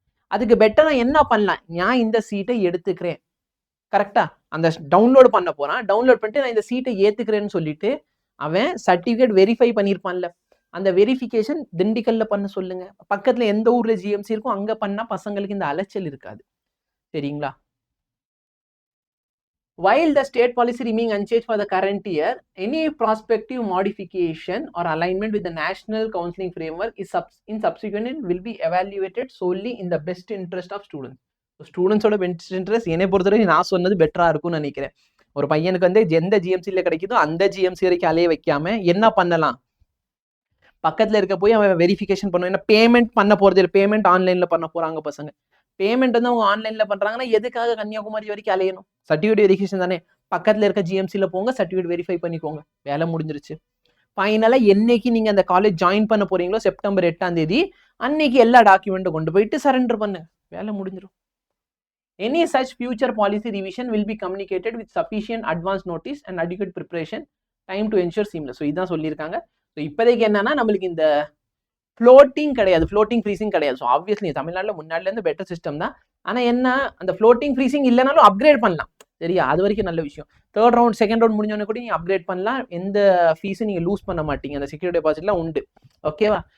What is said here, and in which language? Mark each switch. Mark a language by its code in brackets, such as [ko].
[ta] அதுக்கு பெட்டரா என்ன பண்ணலாம், நான் இந்த சீட்டை எடுத்துக்கிறேன், கரெக்டா? அந்த டவுன்லோட் பண்ண போறான், டவுன்லோட் பண்ணிட்டு நான் இந்த சீட்டை ஏத்துக்கிறேன்னு சொல்லிட்டு அவன் சர்டிபிகேட் வெரிஃபை பண்ணியிருப்பான்ல, அந்த வெரிஃபிகேஷன் திண்டுக்கல்ல பண்ண சொல்லுங்க. பக்கத்துல எந்த ஊர்ல ஜிஎம்சி இருக்கும் அங்க பண்ணா பசங்களுக்கு இந்த அலைச்சல் இருக்காது, சரிங்களா? [en] While the state policy remains unchanged for the current year, any prospective modification or alignment with the national counseling framework is in subsequent will be evaluated solely in the best interest of students. [ta] ஸ்டூடெண்ட்ஸோட best interest என்னை பொறுத்தவரை நான் சொன்னது பெட்டரா இருக்கும்னு நினைக்கிறேன். ஒரு பையனுக்கு வந்து எந்த ஜிஎம்சியில கிடைக்குதோ அந்த ஜிஎம்சி வரைக்கும் அலைய வைக்காம என்ன பண்ணலாம், பக்கத்துல இருக்க போய் அவன் வெரிஃபிகேஷன் பண்ணுவான். ஏன்னா பேமெண்ட் பண்ண போறது இல்லை, பேமெண்ட் ஆன்லைன்ல பண்ண போறாங்க பசங்க. பேமெண்ட் வந்து அவங்க ஆன்லைன்ல பண்றாங்கன்னா எதுக்காக கன்னியாகுமரி வரைக்கும் அலையணும்? சர்டிஃபிகேட் வெரிஃபிகேஷன் தானே, பக்கத்துல இருக்க ஜிஎம்சியில போங்க, சர்டிஃபிகேட் வெரிஃபை பண்ணிக்கோங்க, வேலை முடிஞ்சிருச்சு. ஃபைனலா என்னைக்கு நீங்க அந்த காலேஜ் ஜாயின் பண்ண போறீங்களோ செப்டம்பர் 8ஆம் தேதி அன்னைக்கு எல்லா டாக்குமெண்ட்டும் கொண்டு போயிட்டு சரண்டர் பண்ணு, வேலை முடிஞ்சிடும். [en] Any such future policy revision will be communicated with sufficient advance notice and adequate preparation time to ensure seamless. [ta] So இதான் சொல்லியிருக்காங்க. ஸோ இப்போதைக்கு என்னன்னா நம்மளுக்கு இந்த ஃப்ளோட்டிங் கிடையாது, ஃப்ளோட்டிங் ஃப்ரீசிங் கிடையாது. ஸோ ஆப்வியஸ்லி தமிழ்நாட்டில் முன்னாடிலேருந்து பெட்டர் சிஸ்டம் தான். ஆனால் என்ன, அந்த ஃப்ளோட்டிங் ஃப்ரீசிங் இல்லைனாலும் அப்கிரேட் பண்ணலாம், சரியா? அது வரைக்கும் நல்ல விஷயம். தேர்ட் ரவுண்ட் செகண்ட் ரவுண்ட் முடிஞ்சோடனே கூட நீங்கள் அப்கிரேட் பண்ணலாம், எந்த ஃபீஸும் நீங்கள் லூஸ் பண்ண மாட்டீங்க, அந்த செக்யூரிட்டி டெபாசிட்லாம் உண்டு, ஓகேவா?